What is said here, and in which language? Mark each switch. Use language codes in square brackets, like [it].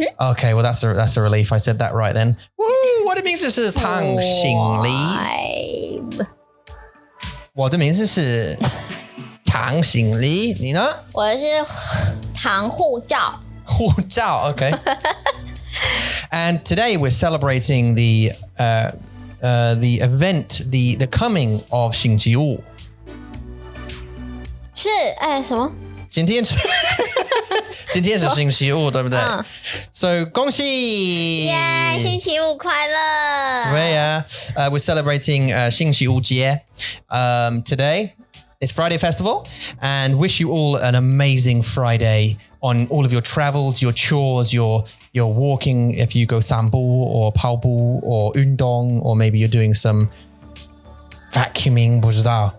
[en] Okay, well that's a relief. I said that right then. [zh] Woo! 我的名字是唐醒黎。我的名字是唐醒黎，你呢？我是唐护照。 [en] 护照 okay. And today we're celebrating the event, the coming of 星期五。 [zh] 是什么？今天是星期五，对不对？So 恭喜！耶，星期五快乐！对呀， [en] we're celebrating 星期五节。 Today it's Friday Festival, and wish you all an amazing Friday on all of your travels, your chores, your walking if you go 散步 or 跑步 or 运动 or maybe you're doing some vacuuming, [zh] 不知道。